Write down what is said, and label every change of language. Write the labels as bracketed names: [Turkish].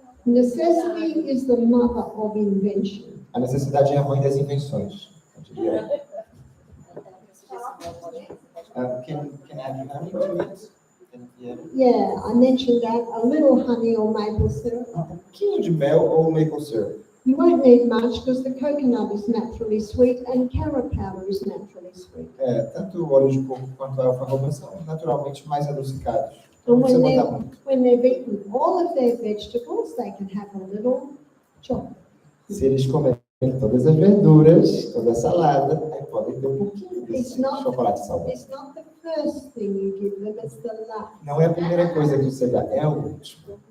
[English] Necessity is the mother of invention. [Portuguese] A necessidade é a mãe das invenções. Eu diria. [English] Can I add honey to it? Yeah, I mentioned that. A little honey or maple syrup. [Portuguese] Um pouquinho de mel ou maple syrup. [English] You won't need much because the coconut is naturally sweet and carob powder is naturally sweet. [Portuguese] Tanto o óleo de coco quanto a alfarroba são naturalmente mais adocicados. [English] And [Portuguese] Não precisa botar muito. [English] when they've eaten all of their vegetables, they can have a little chocolate. [Portuguese] Se eles comerem todas as verduras, toda a salada, aí podem ter um pouquinho [English] It's [Portuguese] desse [English] not- [Portuguese] chocolate saudável. [English] It's not the first thing you give them, it's the last. [Portuguese] Não é a primeira coisa que você dá, é o último.